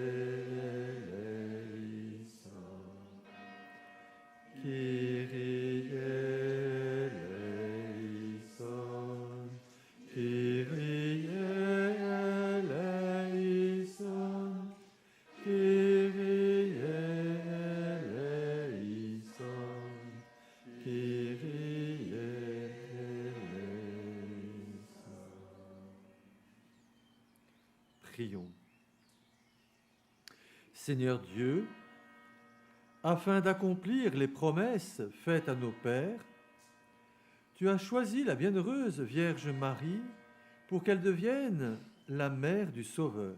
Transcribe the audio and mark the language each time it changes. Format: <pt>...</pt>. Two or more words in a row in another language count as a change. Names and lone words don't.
<la>eleison, Kyrie eleison, Kyrie eleison, Kyrie eleison, Kyrie eleison.</la> <fr>Prions. Seigneur Dieu, afin d'accomplir les promesses faites à nos pères, tu as choisi la bienheureuse Vierge Marie pour qu'elle devienne la mère du Sauveur.</fr>